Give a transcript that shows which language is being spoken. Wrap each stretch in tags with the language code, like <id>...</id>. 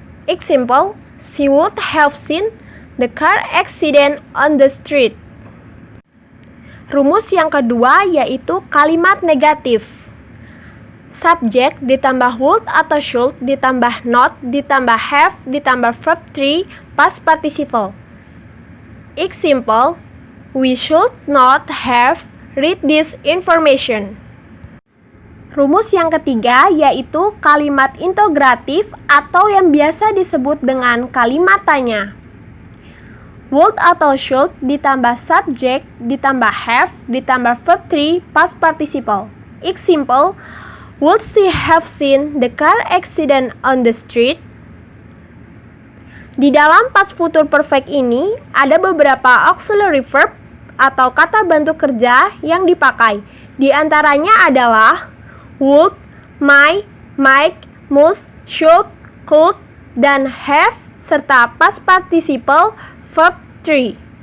<en>Example, she would have seen the car accident on the street.</en> <id>Rumus yang kedua yaitu kalimat negatif. Subject ditambah would atau should ditambah not ditambah have ditambah verb three, past participle.</id> <en>Example, we should not have read this information.</en> <id>Rumus yang ketiga yaitu kalimat integratif atau yang biasa disebut dengan kalimat tanya. Would atau should ditambah subject ditambah have ditambah verb three, past participle.</id> <en>Example, would she have seen the car accident on the street?</en> <id>Di dalam past future perfect ini ada beberapa auxiliary verb atau kata bantu kerja yang dipakai. Di antaranya adalah would, might, must, should, could, dan have, serta past participle verb 3.</id>